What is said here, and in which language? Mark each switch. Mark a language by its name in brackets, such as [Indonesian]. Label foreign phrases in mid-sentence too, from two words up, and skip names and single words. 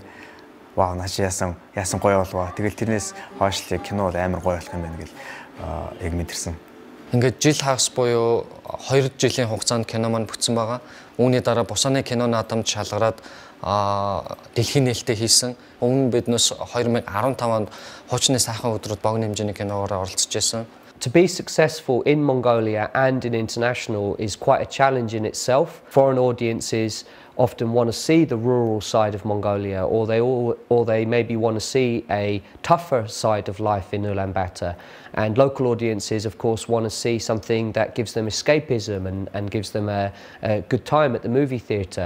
[Mongolian] Вау нааш яасан гоё болваа. Тэгэл тэрнээс хойш л кино бол амар гоё болох юм байна гэл яг мэдэрсэн. Ингээд жил хагас буюу 2 жилийн хугацаанд кино маань бүтсэн байгаа. Үүний дараа бусаны кино наадамд шалгараад дэлхийн нээлттэй хийсэн. Өмнө биднээс 2015 онд хуучны сайхан өдрүүд богино хэмжээний киногоор оролцож байсан. [English] To be successful in Mongolia and in international is quite a challenge in itself. Foreign audiences often want to see the rural side of Mongolia, or they maybe want to see a tougher side of life in Ulaanbaatar. And local audiences, of course, want to see something that gives them escapism and gives them a good time at the movie theatre.